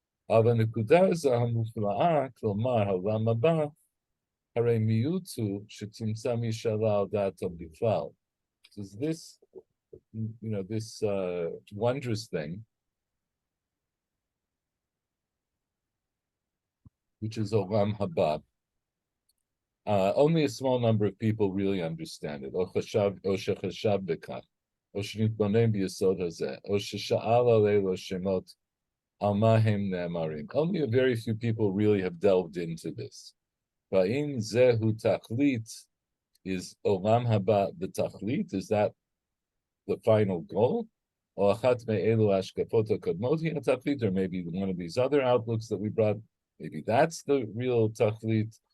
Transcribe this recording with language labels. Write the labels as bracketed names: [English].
[Hebrew] אבל הנקודה הזו המופלאה, כלומר העולם הבא, הרי מיעוטו שתמצא מי שעלה על דעתו בכלל. [English] So this, this wondrous thing, which is Olam Haba, only a small number of people really understand it. [Hebrew] או שחשב בכך, או שנתבונן ביסוד הזה, או ששאל על אלו שמות על מה הם נאמרים. [English] Only a very few people really have delved into this. [Hebrew] והאם זהו תכלית, [English] is Olam Haba the tachlit? Is that the final goal? Or [Hebrew] achat me'elu hashkafot hakadmot hi tachlit, [English] or maybe one of these other outlooks that we brought, maybe that's the real tachlit.